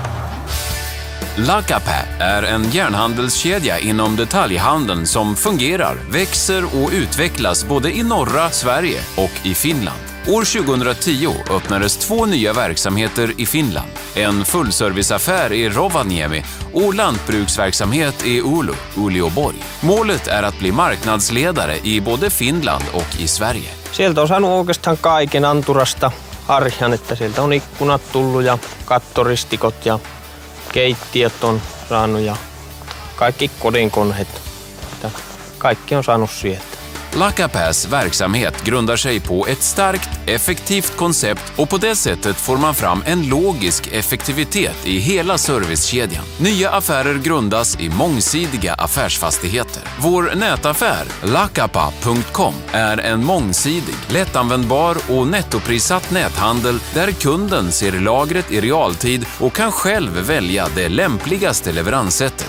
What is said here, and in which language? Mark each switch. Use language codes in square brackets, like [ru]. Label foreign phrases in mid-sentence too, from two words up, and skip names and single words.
[sv] Lakapää är en järnhandelskedja inom detaljhandeln som fungerar, växer och utvecklas både i norra Sverige och i Finland. År 2010 öppnades 2 nya verksamheter i Finland. En fullserviceaffär i Rovaniemi och lantbruksverksamhet i Oulu, Uleåborg. Målet är att bli marknadsledare i både Finland och i Sverige. [fi] Sieltä on saanut oikeastaan kaiken anturasta harjan, että sieltä on ikkunat tullut ja kattoristikot ja keittiöt on saanut ja kaikki kodinkoneet. Kaikki on saanut sieltä. [sv] Lakapääs verksamhet grundar sig på ett starkt, effektivt koncept och på det sättet får man fram en logisk effektivitet i hela servicekedjan. Nya affärer grundas i mångsidiga affärsfastigheter. Vår nätaffär, lakapää.com, är en mångsidig, lättanvändbar och nettoprissatt näthandel där kunden ser lagret i realtid och kan själv välja det lämpligaste leveranssättet.